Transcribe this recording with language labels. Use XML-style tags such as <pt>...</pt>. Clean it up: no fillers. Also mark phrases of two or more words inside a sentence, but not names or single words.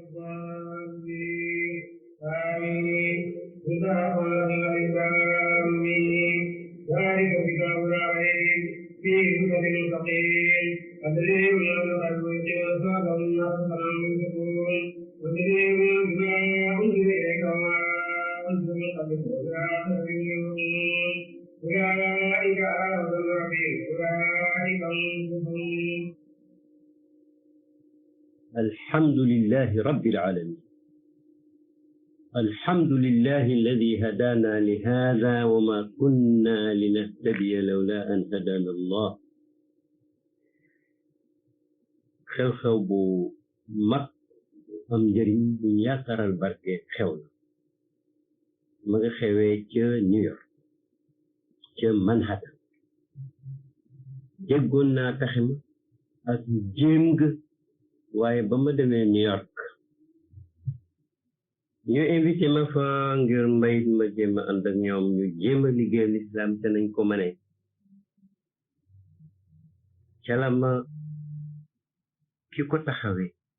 <ar>الضالين آمين بسم الله الرحمن الرحيم ذلك كتاب لا ريب فيه هدى للمتقين الذين يؤمنون بالغيب ويقيمون الصلاة والمما رزقناهم ينفقون والذين بما أنزل إليك وما أنزل من قبلك والآخرة يؤمنون أولئك على هدى من ربهم أولئك هم المفلحون. الحمد لله رب العالمين. الحمد لله الذي هدانا لهذا وما كنا لنهتدي لولا أن هدانا الله.</ar> <wo>xew-xew bu mag am njëriñ bu yaakaaral barke xew na ma nga xewee ca New York ca Manhattan. déggoon naa taxe ma ak jéem nga waaye ba ma demee New York ñu invité ma fa ngir mbayit ma jéem a ànd ak ñoom ñu jéem a liggéey l'islam te nañ ko mënee ca la ma ki ko taxawee</wo>